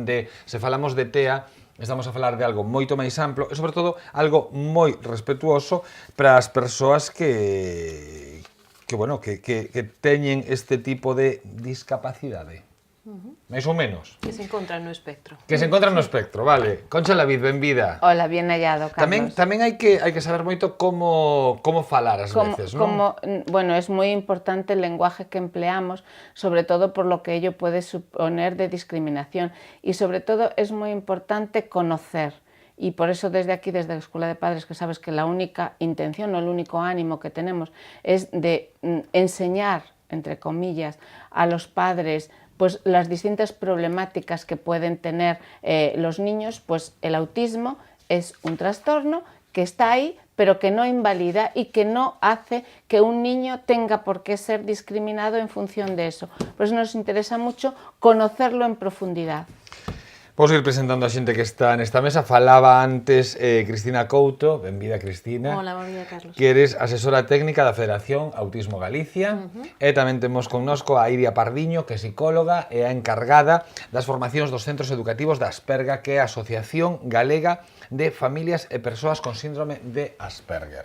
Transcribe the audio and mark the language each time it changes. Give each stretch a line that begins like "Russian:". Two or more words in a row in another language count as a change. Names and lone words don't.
Galician: De, se falamos de TEA, estamos a falar de algo moito máis amplo e, sobre todo, algo moi respetuoso para as persoas que teñen este tipo de discapacidade. Mais ou menos. Que se encontran no espectro. Que se encontran no espectro, vale. Concha Lavid, benvida.
Spanish: Hola, bien hallado, Carlos.
Galician: Tamén hai que saber moito como falar ás veces, non? Bueno,
Spanish: es muy importante el lenguaje que empleamos, sobre todo por lo que ello puede suponer de discriminación. Y sobre todo es muy importante conocer. Y por eso desde aquí, desde la Escuela de Padres, que sabes que la única intención o el único ánimo que tenemos es de enseñar, entre comillas, a los padres pues las distintas problemáticas que pueden tener los niños, pues el autismo es un trastorno que está ahí, pero que no invalida y que no hace que un niño tenga por qué ser discriminado en función de eso. Por eso nos interesa mucho conocerlo en profundidad.
Galician: Vamos ir presentando a xente que está nesta mesa. Falaba antes Cristina Couto. Benvida, Cristina. Hola, benvida, Carlos. Que eres asesora técnica da Federación Autismo Galicia. E tamén temos connosco a Iria Pardiño, que é psicóloga e a encargada das formacións dos centros educativos da Asperga, que é a Asociación Galega de Familias e Persoas con Síndrome de Asperger.